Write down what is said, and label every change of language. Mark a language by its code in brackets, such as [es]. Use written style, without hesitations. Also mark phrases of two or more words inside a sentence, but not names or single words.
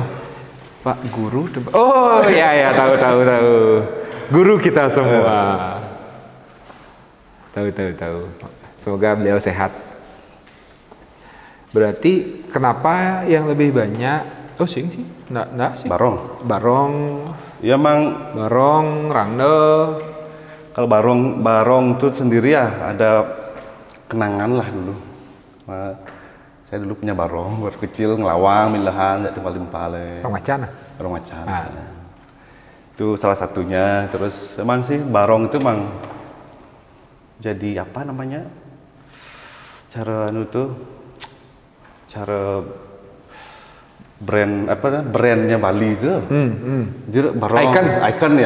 [id] Pak Guru. Oh, ya tahu. Guru kita semua. Tahu. Semoga beliau sehat. Berarti kenapa yang lebih banyak sih? Enggak sih. Barong. Ya mang Barong, Rangde. Kalau barong itu sendiri ya ada kenangan lah dulu. Saya dulu punya barong, waktu kecil [ban] ngelawang, milahan, timpal-timpal. [id] Barong macan. Itu salah satunya. Terus emang sih barong itu emang jadi apa namanya? Cara brandnya Bali itu. Jadi barong icon ya.